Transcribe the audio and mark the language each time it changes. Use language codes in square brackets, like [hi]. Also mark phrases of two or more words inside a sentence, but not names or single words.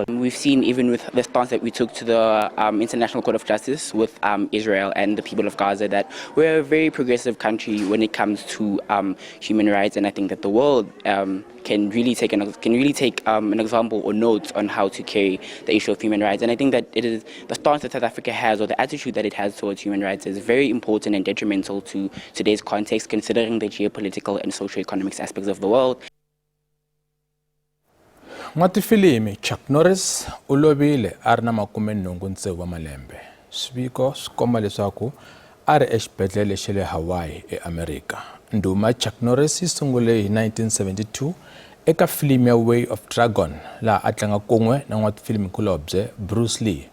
[en] We've seen, even with the stance that we took to the International Court of Justice with Israel and the people of Gaza, that we're a very progressive country when it comes to human rights, and I think that the world can really take an example or note on how to carry the issue of human rights. And I think that it is the stance that South Africa has, or the attitude that it has towards human rights, is very important and detrimental to today's context, considering the geopolitical and socio-economic aspects of the world. [ts] N'watifilimi Chuck Norris u lovile a ri na 86 wa malembe. Swiviko swi komba leswaku a ri exibedhlele xa le Hawaii eAmerika. Ndhuma Chuck Norris yi sungule hi 1972 eka filimi ya Way of Dragon laha a tlanga kun'we na n'watifilimikulobye Bruce Lee.